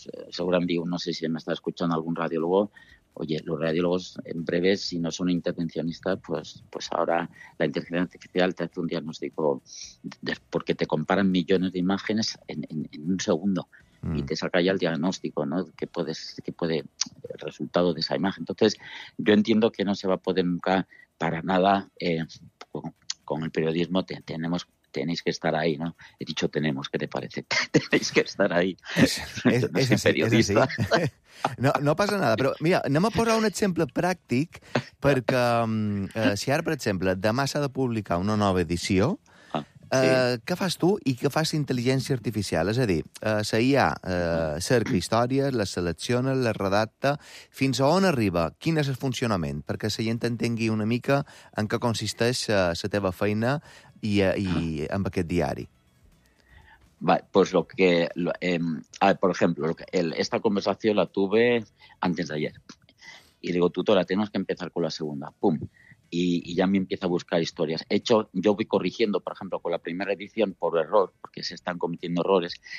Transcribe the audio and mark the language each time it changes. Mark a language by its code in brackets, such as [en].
[es] Seguramente, no sé si me está escuchando algún radiólogo, oye, los radiólogos en breve, si no son intervencionistas, pues ahora la inteligencia artificial te hace un diagnóstico, porque te comparan millones de imágenes en un segundo, y te saca ya el diagnóstico, ¿no? Que puede el resultado de esa imagen. Entonces, yo entiendo que no se va a poder nunca para nada con el periodismo. Tenéis que estar ahí, ¿no? He dicho tenemos, ¿qué te parece? Tenéis que estar ahí. Es periodista. Es no pasa nada, [ca] però mira, anem a posar un exemple pràctic, perquè si ara, per exemple, demà s'ha de publicar una nova edició. Sí. Què fas tu i què fas intel·ligència artificial? És a dir, la IA cerca històries, les selecciona, les redacta, fins a on arriba? Quin és el funcionament? Perquè la gent entengui una mica en què consisteix la teva feina i amb aquest diari. [es] Va, pues lo que... por ejemplo, esta conversación la tuve antes de ayer. Y digo, tutora, tenemos que empezar con la segunda. ¡Pum! Y ya me empieza a buscar historias. De hecho, yo voy corrigiendo, por ejemplo, con la primera edición por error, porque se están cometiendo errores.